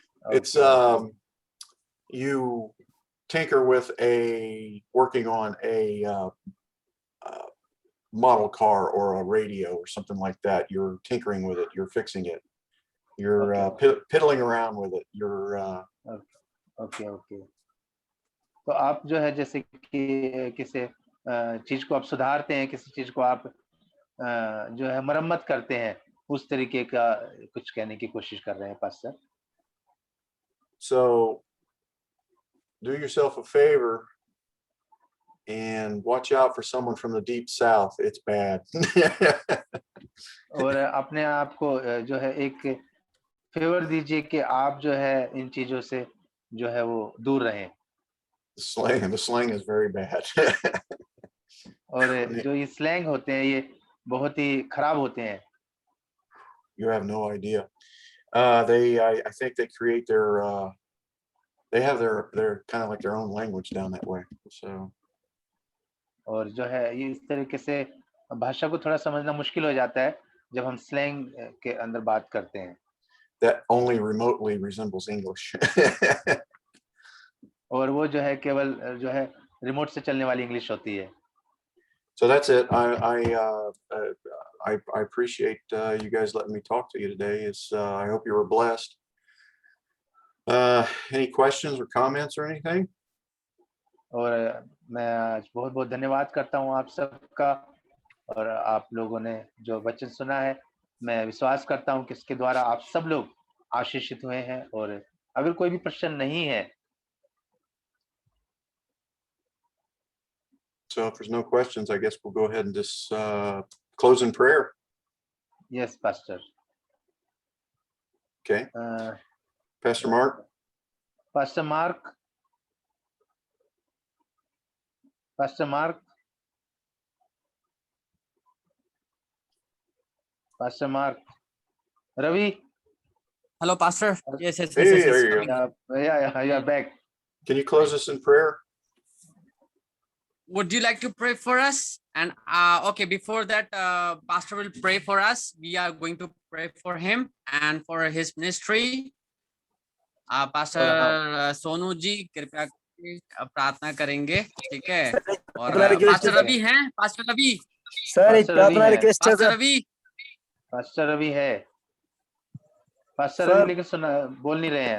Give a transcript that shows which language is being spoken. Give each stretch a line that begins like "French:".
English: It's you tinker with working on a model car or a radio or something like that. You're tinkering with it. You're fixing it. You're piddling around with it. You're okay.
Hindi: तो आप जो है जैसे कि किसी चीज को आप सुधारते हैं, किसी चीज को आप जो है मरम्मत करते हैं, उस तरीके का कुछ कहने की कोशिश कर रहे हैं pastor.
English: So do yourself a favor and watch out for someone from the deep south. It's bad.
Hindi: और अपने आप को जो है एक फेवर दीजिए कि आप जो है इन चीजों से जो है वो दूर रहें.
English: The slang is very bad.
Hindi: और जो ये स्लैंग होते हैं ये बहुत ही खराब होते हैं.
English: You have no idea. I think they create they have their kind of like their own language down that way. So
Hindi: और जो है ये इस तरीके से भाषा को थोड़ा समझना मुश्किल हो जाता है जब हम स्लैंग के अंदर बात करते हैं.
English: That only remotely resembles English.
Hindi: और वो जो है केवल जो है रिमोट से चलने वाली इंग्लिश होती है.
English: So that's it. I appreciate you guys letting me talk to you today. I hope you were blessed. Any questions or comments or anything?
Hindi: और मैं आज बहुत बहुत धन्यवाद करता हूँ आप सबका, और आप लोगों ने जो वचन सुना है, मैं विश्वास करता हूँ कि इसके द्वारा आप सब लोग आशीषित हुए हैं। और अगर कोई भी प्रश्न नहीं है,
English: So if there's no questions, I guess we'll go ahead and just close in prayer.
Hindi: Yes pastor.
English: Okay, Pastor Mark. Pastor Mark, pastor Mark, pastor Mark, Ravi. Hello, Pastor. Yes, yes, Hey, yes, yes, yes. there you go. Yeah, you are back. Can you close us in prayer? Would you like to pray for us? And okay, before that, Pastor will pray for us. We are going to pray for him and for his ministry.
Hindi: Pastor Sonu ji कृपया करके प्रार्थना करेंगे, ठीक है? और pastor Ravi हैं, pastor Ravi. Sir एक प्रार्थना रिक्वेस्ट है
English: Pastor sir.
Hindi: Ravi, pastor Ravi है, पास्टर
English: sir,
Hindi: रवि लेकिन सुना बोल नहीं रहे हैं।